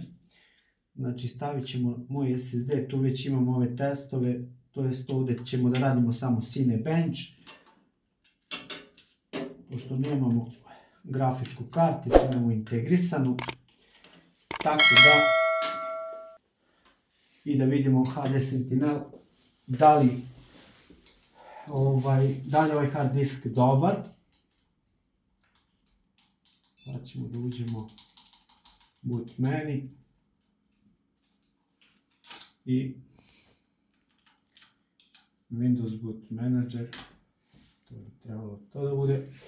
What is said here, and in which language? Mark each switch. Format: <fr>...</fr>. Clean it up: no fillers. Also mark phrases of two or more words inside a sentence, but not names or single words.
<bs>Znači stavit ćemo moj SSD, tu već imamo ove testove, to jest ovdje ćemo da radimo samo Cinebench, pošto nemamo grafičku karticu, imamo integrisanu, tako da i da vidimo HD Sentinel da li je ovaj hard disk dobar. Sad ćemo da uđemo</bs> <en>boot menu</en> <bs>i Windows Boot Manager, to bi trebalo to da bude.</bs>